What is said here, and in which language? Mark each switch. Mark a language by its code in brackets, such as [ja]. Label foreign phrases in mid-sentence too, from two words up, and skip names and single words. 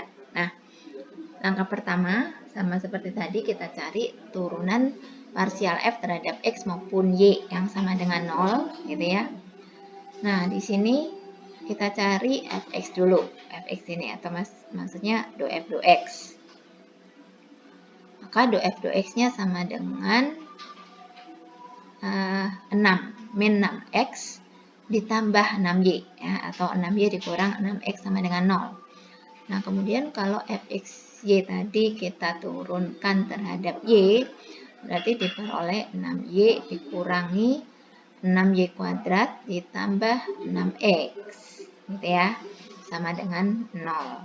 [id] Nah, langkah pertama sama seperti tadi, kita cari turunan parsial f terhadap x maupun y yang sama dengan 0 gitu ya. Nah, di sini kita cari fx dulu, fx ini atau maksudnya do f do x. Maka do f do x-nya sama dengan 6 min 6x ditambah 6y ya, atau 6y dikurang 6x sama dengan 0. Nah, kemudian kalau fxy tadi kita turunkan terhadap y, berarti diperoleh 6y dikurangi 6y kuadrat ditambah 6x gitu ya, sama dengan 0.